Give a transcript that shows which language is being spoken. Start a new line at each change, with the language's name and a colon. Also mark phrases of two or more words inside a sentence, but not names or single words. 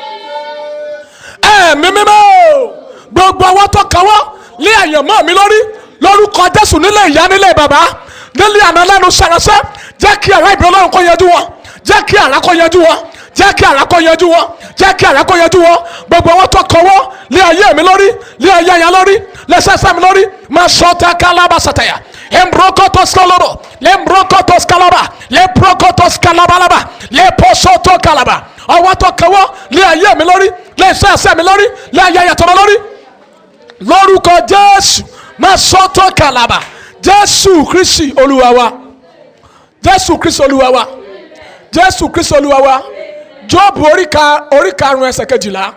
Yoruba: Ẹ̀mí mímọ́, gbogbo ọwọ́ tó kawọ́ lé àyànmọ́ mi lórí, lórúkọ Jésù, nílé ìyá, nílé bàbá, nílé àná lẹ́nu sàrẹ́sẹ́, jẹ́ kí ará ìbínú Ọlọ́run kó yanjú wọn, jẹ́ kí àrá kó yanjú wọn, jẹ́ kí àrá kó yanjú wọn, jẹ́ kí àrá kó yanjú wọn. Gbogbo ọwọ́ tó kọwọ́ lé ayé mi lórí, lé ayé yẹn lórí, lé sẹ́sẹ́ mi lórí, máa sọ ta kálábà sàtẹ̀yà, embrokotos kaloro, lembrokotos kalaba, leprokotos kalabalaba, leposoto kalaba. Ọwọ́ tó kọwọ́ lé ayé mi lórí, lé sẹ́sẹ́ mi lórí, lé ayé yẹn tó mi lórí, lórúkọ Jésù, máa sọ tó kalaba. Jésù Kristi Olúwa wa. Jésù Kristi Olúwa wa. Jésù Kristi Olúwa wa. Jóòbù orí karùn-ún ẹsẹ̀ 12.